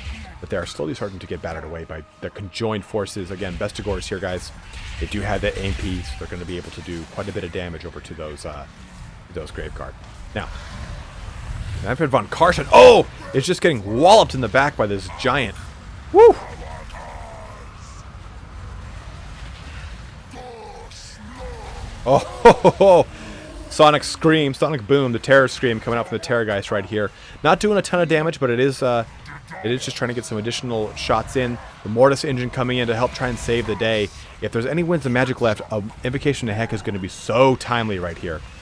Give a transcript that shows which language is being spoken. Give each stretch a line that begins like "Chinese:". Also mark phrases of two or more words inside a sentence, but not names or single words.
English: But they are slowly starting to get battered away by their conjoined forces. Again, Bestigors here, guys. They do have that AMP, so they're going to be able to do quite a bit of damage over to those Graveguard. Now, Manfred von Karstein. Oh! It's just getting walloped in the back by this giant. Woo! Oh, ho, ho, ho. Sonic Scream, Sonic Boom, the Terror Scream coming out from the Terrorgeist right here. Not doing a ton of damage, but it is just trying to get some additional shots in. The Mortis engine coming in to help try and save the day. If there's any winds of magic left, Invocation to Heck is going to be so timely right here.